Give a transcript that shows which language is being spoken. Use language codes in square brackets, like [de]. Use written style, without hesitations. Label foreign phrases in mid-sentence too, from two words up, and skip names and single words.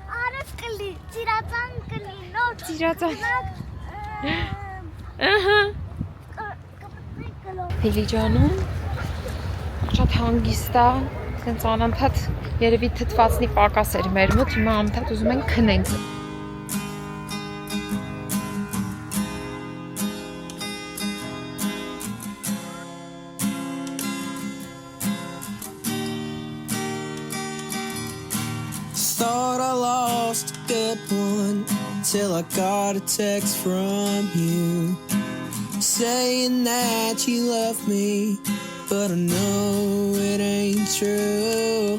[hy] Արև կլի, ծիրածան կլի, նոր Ծիրածան։ գնանք Ահա։ Դիլիջանում շատ հանգիստ է, սենց անընդհատ երևի թթվածնի պակաս էր մեր մոտ, հիմա անընդհատ ուզում ենք քնենք։ [en] Thought I lost a good one till I got a text from you saying that you love me, but I know it ain't true.